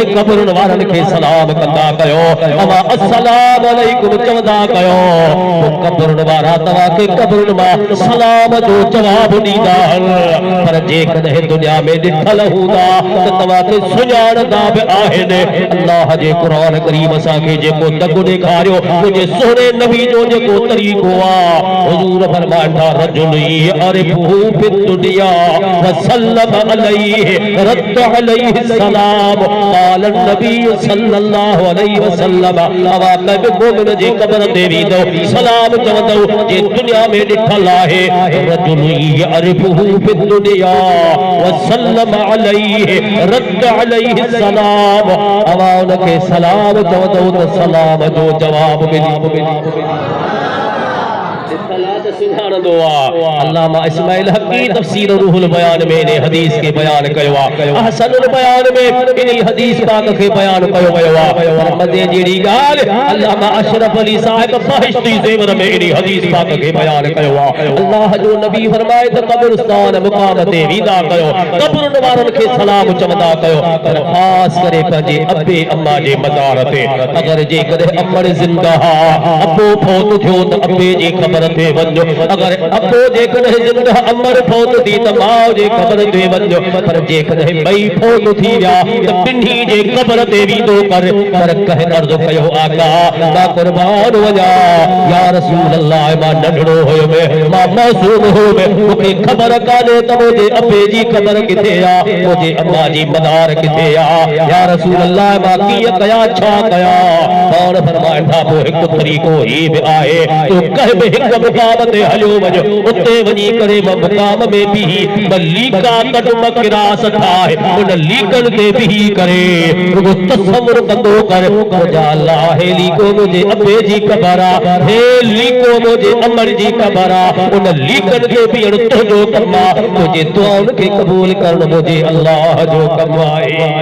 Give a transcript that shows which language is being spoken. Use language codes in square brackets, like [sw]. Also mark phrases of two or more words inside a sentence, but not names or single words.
[sd] कब्रुनि वारनि खे सलाम कंदा कयो अवा [ar] السلام عليكم [sd] चवंदा कयो पोइ कब्रुनि वारा तव्हां खे कब्रुनि मां सलाम जो जवाब ॾींदा पर जेकॾहिं दुनिया में ॾिठल हूंदा त तव्हां खे सुञाणंदा बि आहिनि अल्लाह जे क़ुरान करीम असांखे जेको दॻु ॾेखारियो मुंहिंजे सोने नबी जो जेको तरीक़ो आहे हुज़ूर फरमाइनि था [ar] رجل يعرفه في الدنيا وسلم عليه رد عليه سلام قال النبي صلى الله عليه وسلم [sd] अवा कबि मोमिन जे क़ब्र ते वेंदो सलाम चवंदो जे दुनिया में ॾिठल आहे [ar] رجل يعرفه في الدنيا وسلم عليه رد عليه سلام [sd] अवा उनखे सलाम चवंदो त सलाम जो जवाब मिली अल्लामा इस्माइल हक़ी तफसीर रूहुल बयान में ने हदीस के बयान कयो अहसनुल बयान में इन हदीस पाक के बयान कयो वयो पर मजे जेड़ी गाल अल्लामा अशरफ अली साहिब बहिश्ती ज़ेवर में इन हदीस पाक के बयान कयो अल्लाह जो नबी फरमाए त कब्रिस्तान मुकाम ते वीदा कयो कब्रुनि वारनि खे सलाम चवंदा कयो पर खास करे पंहिंजे अबे अम्मा जे मज़ार ते अगर जे कदे अमर जिंदा अबो फौत थियो त अबे जी क़ब्र ते वञो अगर अबो जे कदे जिंदा अमर फौत थी त माउ जे क़ब्र ते वञो पर जे कदे ॿई फौत थी विया त ॿिन्ही जे क़ब्र ते वीदो कर पर कहे अर्ज़ कयो आका मां कुर्बान वञा [ar] يا رسول الله [sd] मां नंढड़ो हुयो मां मासूम हुयो मूंखे ख़बर कान्हे त मुंहिंजे अबे जी क़ब्र किथे आहे मुंहिंजे अम्मा जी मदार किथे आहे [ar] يا رسول الله [sd] मां कीअं कया छा कया पाण फरमाइनि था पोइ हिकु तरीक़ो ही बि आहे तो कह बि हिकु मुक़ाम ते हलियो वञो उते वञी करे मुक़ाम में बीही लीका कदम किरास ठाहे उन लीकनि ते बीही करे रुगो तसव्वुर कंदो कर मुंहिंजा अल्लाह हे लीको मुंहिंजे अबे जी क़ब्र आहे हे लीको मुंहिंजे अमर जी क़ब्र आहे उन लीकनि ते बीहण तुंहिंजो कमु आहे तुंहिंजे दुआउनि खे क़बूल करणु मुंहिंजे अल्लाह जो कमु आहे